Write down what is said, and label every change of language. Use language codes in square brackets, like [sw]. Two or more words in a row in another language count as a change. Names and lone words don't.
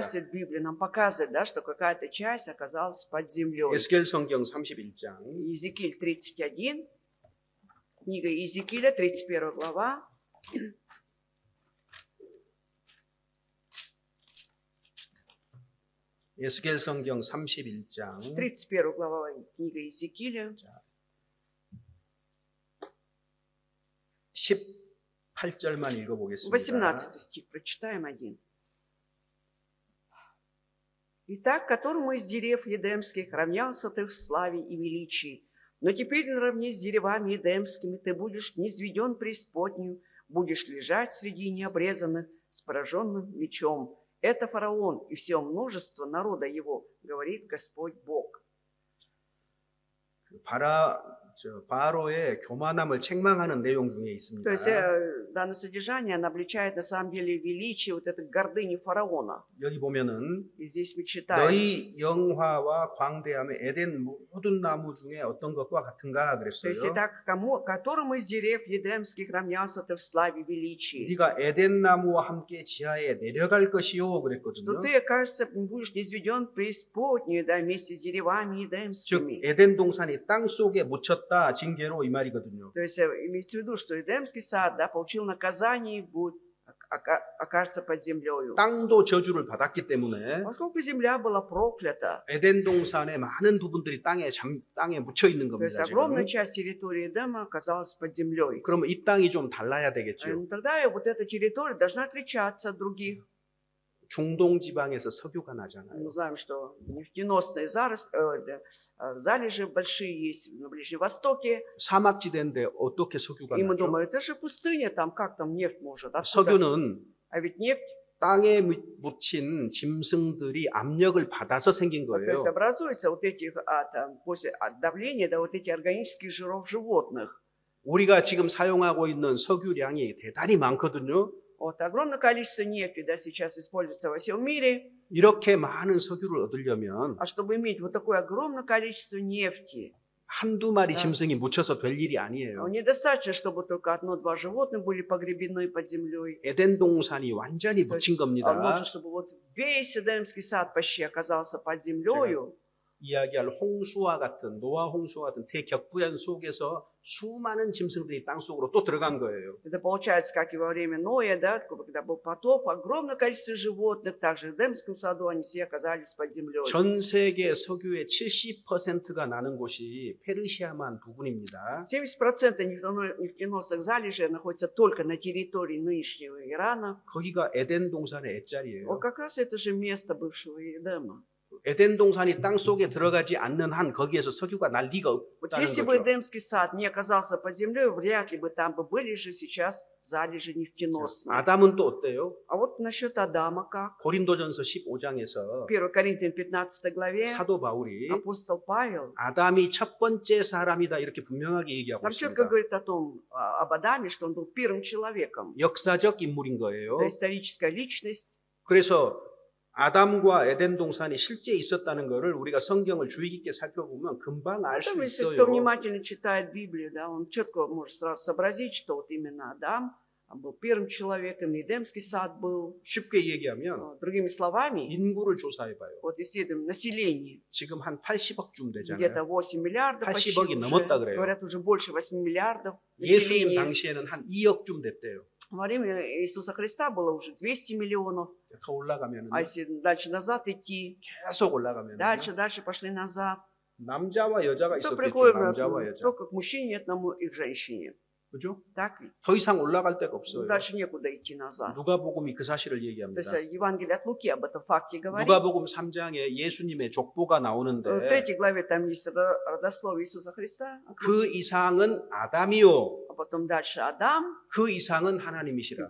[ru] часть Библии нам показывает, да, что какая-то часть оказалась под землей. [ko] 에스겔 성경 31장 [ru] Иезекииль 31, книга Иезекииля, 31 глава. [ko] 에스겔 성경 31장 [ru] 31 глава книга Иезекииля. [ko] 18절만 읽어보겠습니다. [ru] 18 стих, прочитаем один. «Итак, которому из дерев едемских равнялся ты в славе и величии, но теперь наравне с деревами едемскими ты будешь низведен преисподнюю, будешь лежать среди необрезанных с пораженным мечом. Это фараон и все множество народа его, говорит Господь Бог». [ko] 바로의 교만함을 책망하는 내용 중에 있습니다. [ru] То есть данное содержание, оно обличает на самом деле величие вот этой гордыни фараона. [ko] 여기 보면은 [ru] И здесь мы читаем. [ko] 너희 영화와 광대함의 에덴 모든 나무 중에 어떤 것과 같은가 [ru] То есть [ko] 그랬어요. [ru] итак, которому из дерев едемских равнялся ты в славе величии. [ko] 네가 에덴 나무와 함께 지하에 내려갈 것이요 [ru] Что [ko] 그랬거든요. [ru] ты, кажется, будешь низведен в преисподнюю, да, вместе с деревами [ko] 즉 [ru] едемскими. [ko] 에덴 동산이 땅 속에 묻혔다 징계로 이 말이거든요. [ru] То есть имеется в виду, что Эдемский сад, да, получил наказание и будет окажется под землею. [ko] 땅도 저주를 받았기 때문에 [ru] Поскольку земля была проклята, [ko] 에덴 동산의 많은 부분들이 땅에 묻혀 있는 [ru] то есть [ko] 겁니다. [ru] огромная [ko] 지금. [ru] часть территории Эдема оказалась под землей. [ko] 그러면 이 땅이 좀 달라야 되겠죠. [ru] Тогда вот эта территория должна отличаться от других. [ko] 중동 지방에서 석유가 나잖아요. [ru] Мы знаем, что нефтеносные залежи большие есть на Ближнем Востоке. [ko] 사막지대인데 어떻게 석유가 [ru] И мы [ko] 나죠? [ru] думаем, это же пустыня, там как там нефть может? Откуда? [ko] 석유는 [ru] А ведь нефть, [ko] 땅에 묻힌 짐승들이 압력을 받아서 생긴 [ru] то [ko] 거예요. [ru] есть образуется вот этих, после давления, да, вот этих органических жиров животных. [ko] 우리가 지금 사용하고 있는 석유량이 대단히 많거든요. [ru] Вот огромное количество нефти, да, сейчас используется во всем мире. [ko] 이렇게 많은 석유를 얻으려면 [ru] А чтобы иметь вот такое огромное количество нефти, [ko] 한두 마리 [ru] Да. [ko] 짐승이 묻혀서 될 일이 아니에요. [ru] недостаточно, чтобы только одно-два животных были погребены под землей. [ko] 에덴 동산이 완전히 [ru] То [ko] 묻힌 [ru] есть, [ko] 겁니다. [ru] нужно, чтобы вот весь Эдемский сад почти оказался под землею. [ko] 이야기할 홍수와 같은 노아 홍수와 같은 대격부연 속에서 수많은 짐승들이 땅 속으로 또 들어간 거예요. [ru] Это получается, как и во время Ноя, да, когда был потоп, огромное количество животных, также в Эдемском саду, они все оказались под землей. [ko] 전 세계 석유의 70%가 나는 곳이 페르시아만 부근입니다. [ru] 70% нефтеносных залежей находится только на территории нынешнего Ирана. [ko] 거기가 에덴 동산의 엣자리예요. [ru] Вот как раз это же место бывшего Эдема. [ko] 에덴 동산이 땅 속에 들어가지 않는 한 거기에서 석유가 날 리가 [ru] Вот [ko] 없다는 [ru] если бы [ko] 거죠. [ru] Эдемский сад не оказался под землей, вряд ли бы там бы были же сейчас залежи нефтеносные. [ko] 아담은 또 어때요? [ru] А вот насчет Адама как? [ko] 고린도전서 15장에서 [ru] 1 Коринфянам 15 главе [ko] 사도 바울이 [ru] апостол Павел [ko] 아담이 첫 번째 사람이다 이렇게 분명하게 얘기하고 [ru] там четко [ko] 있습니다. [ru] говорит об Адаме, что он был первым человеком. [ko] 역사적 인물인 거예요. [ru] Это историческая личность. [ko] 그래서 아담과 에덴 동산이 실제 있었다는 것을 우리가 성경을 주의 깊게 살펴보면 금방 알 수 [ru] Поэтому, если [ko] 있어요. [ru] кто внимательно читает Библию, да, он четко может сразу сообразить, что вот именно Адам был первым человеком, и Эдемский сад был. [ko] 쉽게 얘기하면 [ru] Другими словами, [ko] 인구를 조사해봐요. [ru] вот исследуем население. [ko] 지금 한 80억쯤 [ru] Где-то [ko] 되잖아요. [ru] 8 миллиардов почти [ko] 80억이 [ru] уже. [ko] 넘었다 그래요. [ru] Говорят, уже больше 8 миллиардов [ko] 예수님 [ru] населения. [ko] 당시에는 한 2억쯤 됐대요. [ru] Во время Иисуса Христа было уже 200 миллионов. [ko] 더 올라가면 [ru] А если дальше назад идти, [ko] 계속 올라가면 [ru] дальше пошли назад, [ko] 남자와 여자가 [ru] то [ko] 있었겠죠. [ru] приходим [ko] 남자와 여자. [ru] только к мужчине одному и к женщине. [ko] 그죠? [ru] Так ведь? [ko] 더 이상 올라갈 데가 없어요. [ru] Дальше некуда идти назад. [ko] 누가복음이 그 사실을 [ru] То [ko] 얘기합니다. [ru] есть Евангелие от Луки об этом факте говорит. [ko] 누가복음 3장에 예수님의 족보가 [ru] В [ko] 나오는데 [ru] 3 главе там есть родословие Иисуса Христа. от [ko] 그 [ru] Луки. [ko] 이상은 아담이요. [ru] А потом дальше Адам, [ko] 그 이상은 [ru] и [ko] 하나님이시라.